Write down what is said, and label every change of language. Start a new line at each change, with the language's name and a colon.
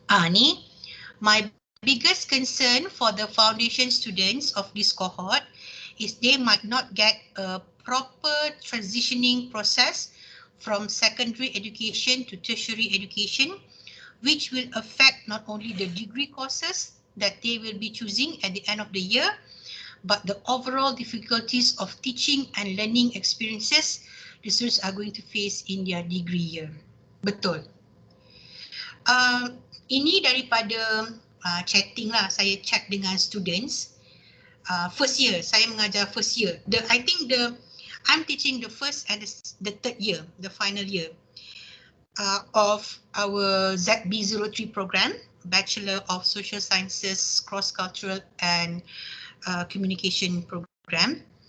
English: Ni, my biggest concern for the foundation students of this cohort is they might not get a proper transitioning process from secondary education to tertiary education, which will affect not only the degree courses that they will be choosing at the end of the year, but the overall difficulties of teaching and learning experiences the students are going to face in their degree year.
Malay: Betul. Ini daripada chatting lah, saya chat dengan students. First year, saya mengajar first year.
English: I'm teaching the first and the third year, the final year of our ZB03 program, Bachelor of Social Sciences, Cross-Cultural and Communication program.